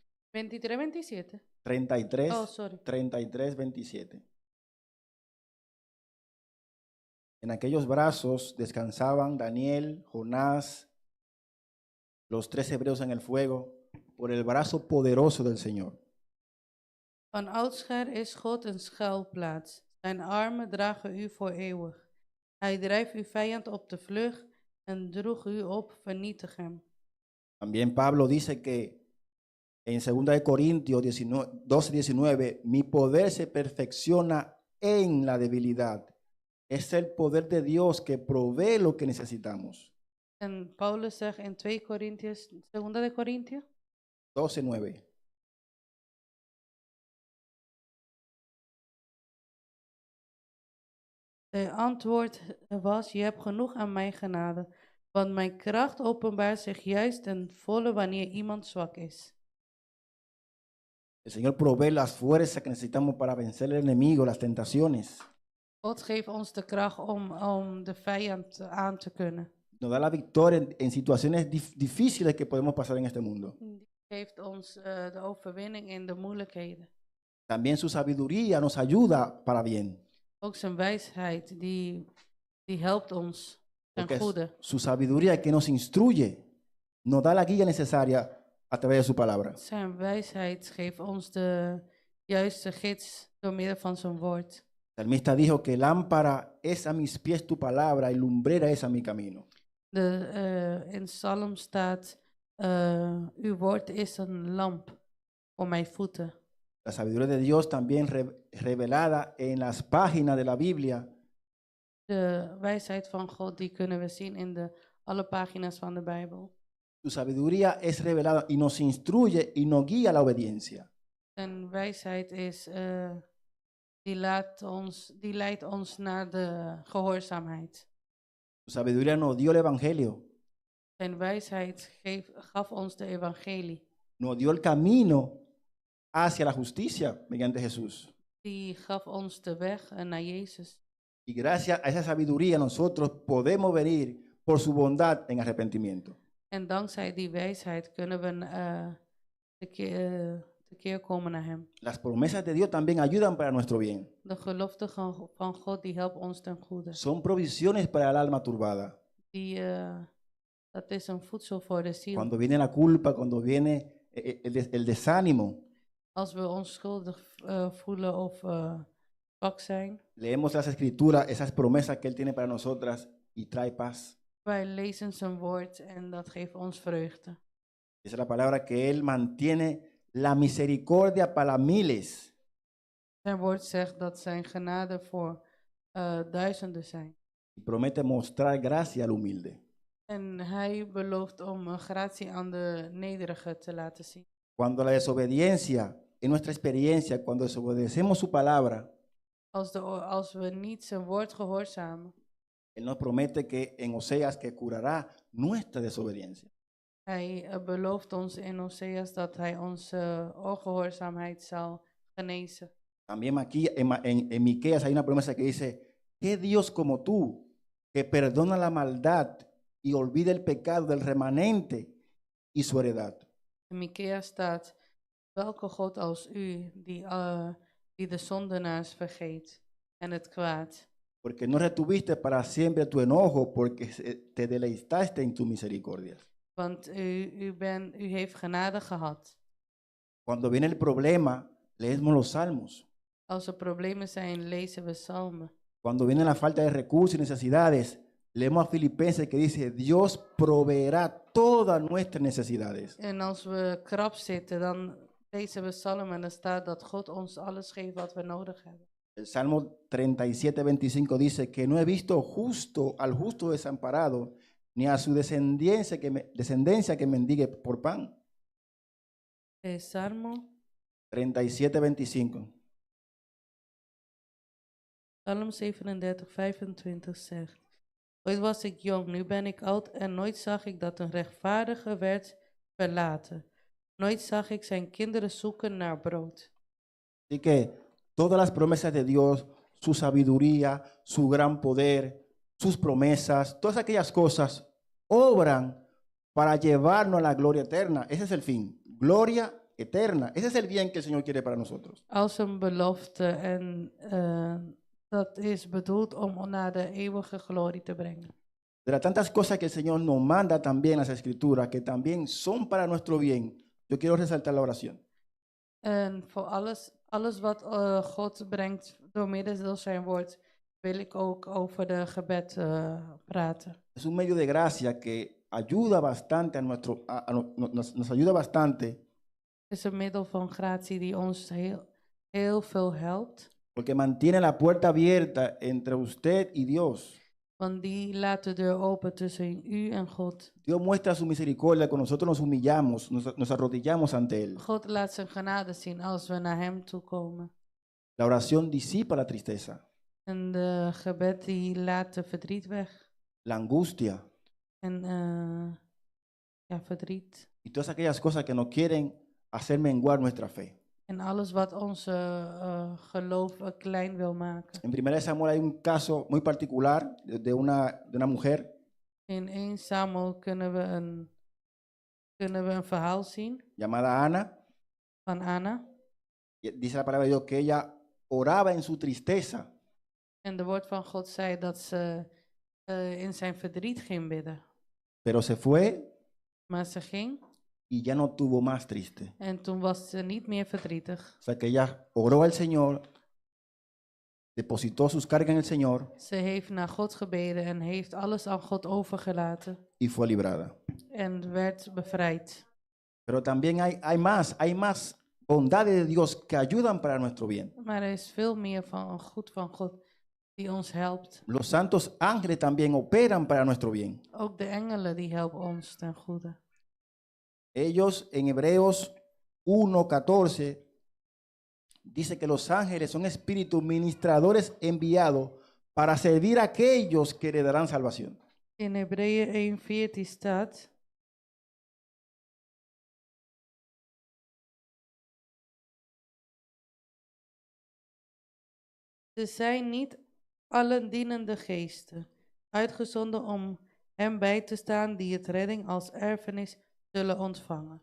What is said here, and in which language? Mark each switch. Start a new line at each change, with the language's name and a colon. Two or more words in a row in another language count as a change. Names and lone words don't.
English: 23, 27. 33, Oh, sorry. 33, 27.
Spanish: En aquellos brazos descansaban Daniel, Jonás, los 3 hebreos en el fuego, por el brazo poderoso del Señor.
Dutch: Van oudsher is God een schuilplaats. Zijn armen dragen u voor eeuwig. Hij drijft uw vijand op de vlucht en droeg u op, vernietig hem.
Spanish: También Pablo dice que en 2 de Corintios 12, 19, mi poder se perfecciona en la debilidad. Es el poder de Dios que provee lo que necesitamos.
Dutch: En Paulus zegt in 2 Korintiërs, 2 de Korintië, 12, 9. de antwoord was, je hebt genoeg aan mijn genade, want mijn kracht openbaart zich juist ten volle wanneer iemand zwak is.
Spanish: El Señor provee las fuerzas que necesitamos para vencer el enemigo, las tentaciones.
Dutch: God geeft ons de kracht om de vijand aan te kunnen.
Spanish: Nos da la victoria en situaciones difíciles que podemos pasar en este mundo.
Dutch: Die geeft ons de overwinning in de moeilijkheden.
Spanish: También su sabiduría nos ayuda para bien.
Dutch: Ook zijn wijsheid, die helpt ons ten
Spanish: Porque es
Dutch: goede.
Spanish: su sabiduría que nos instruye, nos da la guía necesaria a través de su palabra.
Dutch: Zijn wijsheid geeft ons de juiste gids door middel van zijn woord.
Spanish: El salmista dijo que lámpara es a mis pies tu palabra y lumbrera es a mi camino.
Dutch: In Psalm staat, uw woord is een lamp voor mijn voeten.
Spanish: La sabiduría de Dios también revelada en las páginas de la Biblia
Dutch: De wijsheid van God, die kunnen we zien in alle pagina's van de Bijbel.
Spanish: su sabiduría es revelada y nos instruye y nos guía a la obediencia.
Dutch: Zijn wijsheid is, die leidt ons naar de gehoorzaamheid.
Spanish: Su sabiduría nos dio el evangelio,
Dutch: Zijn wijsheid gaf ons de evangelie.
Spanish: nos dio el camino hacia la justicia mediante Jesús.
Dutch: Die gaf ons de weg naar Jezus.
Spanish: Y gracias a esa sabiduría nosotros podemos venir por su bondad en arrepentimiento.
Dutch: En dankzij die wijsheid kunnen we tekeer komen naar Hem.
Spanish: Las promesas de Dios también ayudan para nuestro bien.
Dutch: De gelofte van God, die helpt ons ten goede.
Spanish: Son provisiones para el alma turbada.
Dutch: Dat is een voedsel voor de ziel.
Spanish: Cuando viene la culpa, cuando viene el desánimo,
Dutch: Als we ons schuldig voelen of zwak zijn,
Spanish: leemos las escrituras, esas promesas que Él tiene para nosotras y trae paz.
Dutch: wij lezen zijn woord en dat geeft ons vreugde.
Spanish: Esa es la palabra que Él mantiene la misericordia para miles.
Dutch: Zijn woord zegt dat zijn genade voor duizenden zijn.
Spanish: Y promete mostrar gracia al humilde.
Dutch: En hij belooft om gratie aan de nederige te laten zien.
Spanish: Cuando la desobediencia, en nuestra experiencia, cuando desobedecemos su palabra,
Dutch: Als we niet zijn woord gehoorzamen,
Spanish: Él nos promete que en Oseas que curará nuestra desobediencia.
Dutch: hij belooft ons in Oseas dat hij onze ongehoorzaamheid zal genezen.
Spanish: También aquí en Miqueas hay una promesa que dice, ¿qué Dios como tú, que perdona la maldad y olvida el pecado del remanente y su heredad?
Dutch: In Mikea staat, welke God als u, die de zondenaars vergeet en het kwaad.
Spanish: Porque no retuviste para siempre tu enojo, porque te deleitaste en tu misericordia.
Dutch: Want u heeft genade gehad.
Spanish: Cuando viene el problema, leemos los salmos.
Dutch: Als er problemen zijn, lezen we psalmen.
Spanish: Cuando viene la falta de recursos y necesidades, leemos a Filipenses que dice, Dios proveerá todas nuestras necesidades.
Dutch: En als we krap zitten, dan lezen we psalmen en er staat dat God ons alles geeft wat we nodig hebben.
Spanish: El Salmo 37:25 dice que no he visto al justo desamparado, ni a su descendencia que mendigue por pan. Salmo 37:25.
Dutch: Psalm 37, 25 zegt, ooit was ik jong, nu ben ik oud en nooit zag ik dat een rechtvaardige werd verlaten. Nooit zag ik zijn kinderen zoeken naar brood.
Spanish: Así que todas las promesas de Dios, su sabiduría, su gran poder, sus promesas, todas aquellas cosas obran para llevarnos a la gloria eterna. Ese es el fin, gloria eterna. Ese es el bien que el Señor quiere para nosotros.
Dutch: Als een belofte en dat is bedoeld om naar de eeuwige glorie te brengen.
Spanish: De las tantas cosas que el Señor nos manda también en las Escrituras, que también son para nuestro bien, yo quiero resaltar la oración.
Dutch: En voor alles wat God brengt door middel van zijn woord, wil ik ook over de gebed praten.
Spanish: Es un medio de gracia que ayuda bastante nos ayuda bastante.
Dutch: Het is een middel van gratie die ons heel veel helpt.
Spanish: Porque mantiene la puerta abierta entre usted y Dios.
Dutch: Want die laat de deur open tussen u en God.
Spanish: Dios muestra su misericordia cuando nosotros nos humillamos, nos arrodillamos ante Él.
Dutch: God laat zijn genade zien als we naar hem toe komen.
Spanish: La oración disipa la tristeza,
Dutch: En de gebed die laat de verdriet weg.
Spanish: la angustia
Dutch: En verdriet.
Spanish: y todas aquellas cosas que nos quieren hacer menguar nuestra fe.
Dutch: En alles wat onze geloof klein wil maken.
Spanish: En 1 Samuel hay un caso muy particular de una mujer
Dutch: In 1 Samuel kunnen we een verhaal zien
Spanish: llamada Ana.
Dutch: van Anna.
Spanish: Y dice la palabra de Dios que ella oraba en su tristeza,
Dutch: En de woord van God zei dat ze in zijn verdriet ging bidden.
Spanish: pero se fue
Dutch: Maar ze ging
Spanish: y ya no tuvo más triste.
Dutch: en toen was ze niet meer verdrietig.
Spanish: O sea que ella oró al Señor, depositó sus cargas en el Señor
Dutch: Ze heeft naar God gebeden en heeft alles aan God overgelaten.
Spanish: y fue librada.
Dutch: En werd bevrijd.
Spanish: Pero también hay más bondades de Dios que ayudan para nuestro bien.
Dutch: Maar er is veel meer van een goed van God die ons helpt.
Spanish: Los santos ángeles también operan para nuestro bien.
Dutch: Ook de engelen die helpen ons ten goede.
Spanish: Ellos en Hebreos 1:14 dice que los ángeles son espíritus ministradores enviados para servir a aquellos que le darán salvación.
Dutch: In Hebreeën 1:14 staat: Ze zijn niet allen dienende geesten, uitgezonden om hem bij te staan die het redding als erfenis zullen ontvangen.